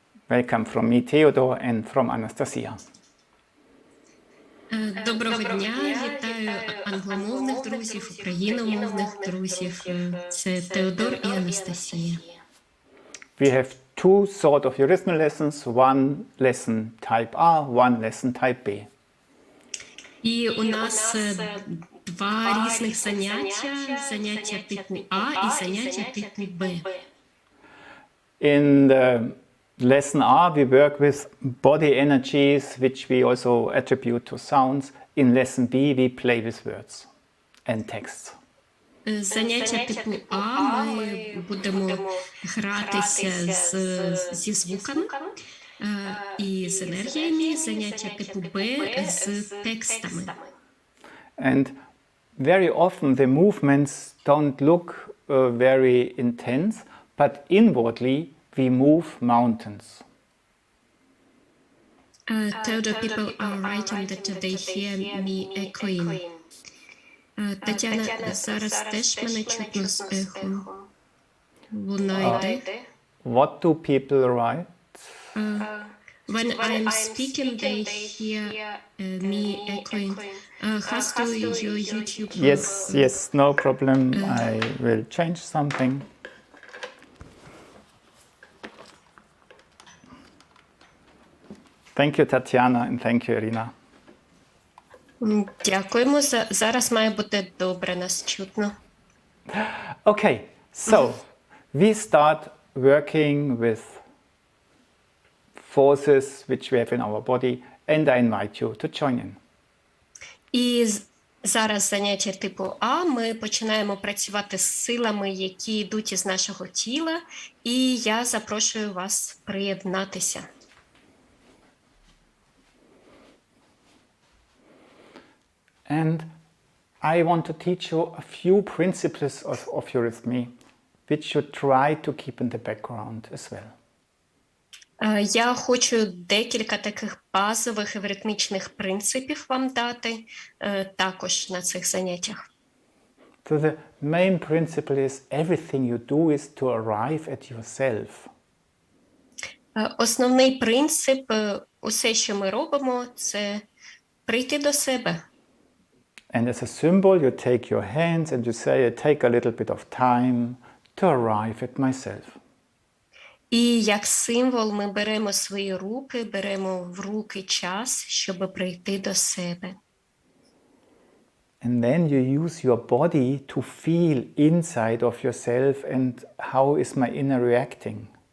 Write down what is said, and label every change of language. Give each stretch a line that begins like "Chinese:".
English: Welcome from me, Theodor, and from Anastasia.
Ukrainian: Доброго дня, вітаю англомовних друзів, україномовних друзів. Це Теодор і Анастасія.
English: We have two sort of Eurythmy lessons, one lesson type A, one lesson type B.
Ukrainian: І у нас два різних заняття типу А і заняття типу Б.
English: In the lesson A, we work with body energies, which we also attribute to sounds. In lesson B, we play with words and texts.
Ukrainian: Заняття типу А ми будемо гратися зі звуками і з енергіями, заняття типу Б з текстами.
English: And very often the movements don't look very intense, but inwardly we move mountains. Theodor, people are writing that they hear me echoing.
Ukrainian: Тетяна, зараз теж мене чутно з ехом. Луна йде.
English: What do people write? When I'm speaking, they hear me echoing. Has to your YouTube. Yes, no problem. I will change something. Thank you, Tatiana, and thank you, Irina.
Ukrainian: Дякуємо. Зараз має бути добре нас чутно.
English: Okay, so we start working with forces which we have in our body, and I invite you to join in.
Ukrainian: І зараз заняття типу А. Ми починаємо працювати з силами, які йдуть із нашого тіла, і я запрошую вас приєднатися.
English: And I want to teach you a few principles of Eurythmy, which you try to keep in the background as well.
Ukrainian: Я хочу декілька таких базових евритмічних принципів вам дати також на цих заняттях.
English: So the main principle is everything you do is to arrive at yourself.
Ukrainian: Основний принцип, усе, що ми робимо, це прийти до себе.
English: And as a symbol, you take your hands and you say, I take a little bit of time to arrive at myself.
Ukrainian: І як символ ми беремо свої руки, беремо в руки час, щоб прийти до себе.
English: And then you use your body to feel inside of yourself and how is my inner reacting.